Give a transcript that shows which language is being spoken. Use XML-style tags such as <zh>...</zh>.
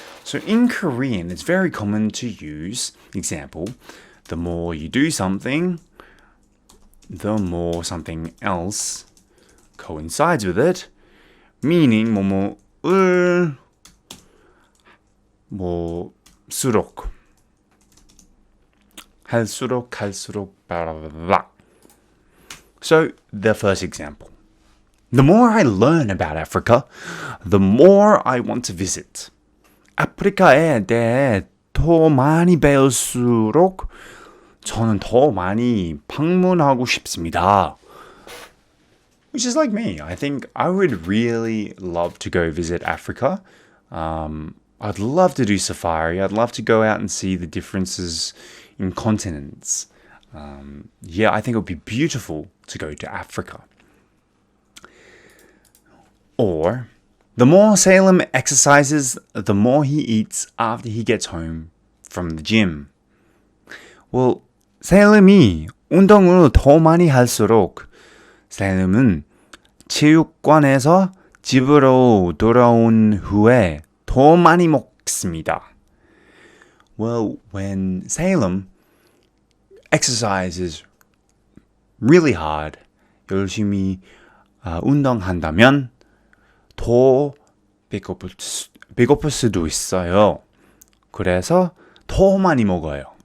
<en>So in Korean, it's very common to use, example, the more you do something, the more something else coincides with it, meaning</en> <ko>뭐뭐을 뭐수록 할수록</ko> <en>blah blah blah. So the first example. The more I learn about Africa, the more I want to visit.</en> <ko>아프리카에 대해 더 많이 배울수록 저는 더 많이 방문하고 싶습니다.</ko> <en>Which is like me. I think I would really love to go visit Africa. I'd love to do safari. I'd love to go out and see the differences in continents. I think it would be beautiful to go to Africa. Or, the more Salem exercises, the more he eats after he gets home from the gym.</en> <ko>Well, Salem이 운동을 더 많이 할수록 Salem은 체육관에서 집으로 돌아온 후에 더 많이 먹습니다.</ko> <en>Well, when Salem exercises really hard,</en> <ko>열심히 운동한다면 더 배고플 수도 있어요. 그래서 더 많이 먹어요.</ko>